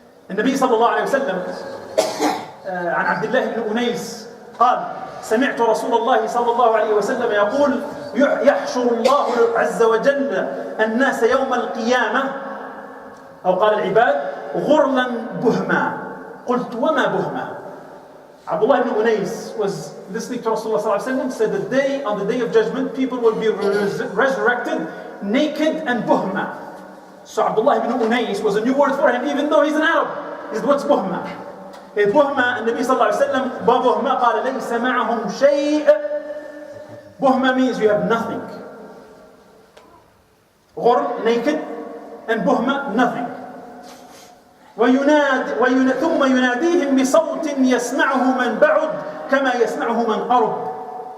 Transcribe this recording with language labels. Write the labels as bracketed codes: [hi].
[ar] النبي صلى الله عليه وسلم عن عبد الله بن أنيس قال سمعت رسول الله صلى الله عليه وسلم يقول يحشر الله عز وجل الناس يوم القيامة أو قال العباد غرلا بهما قلت وما بهما. [en] Abdullah ibn Unais was listening to Rasulullah sallallahu alaihi wasallam, said that on the day of judgment, people will be resurrected naked and buhma. So Abdullah ibn Unais was a new word for him, even though he's an Arab. What's buhma? Buhma, and Nabi sallallahu alaihi wasallam, buhma [ar] قال ليس معهم شيء. [en] Buhma means you have nothing. Ghurl, naked, and buhma, nothing. [ar] ثم يناديهم بصوت يسمعه من بعد كما يسمعه من قرب.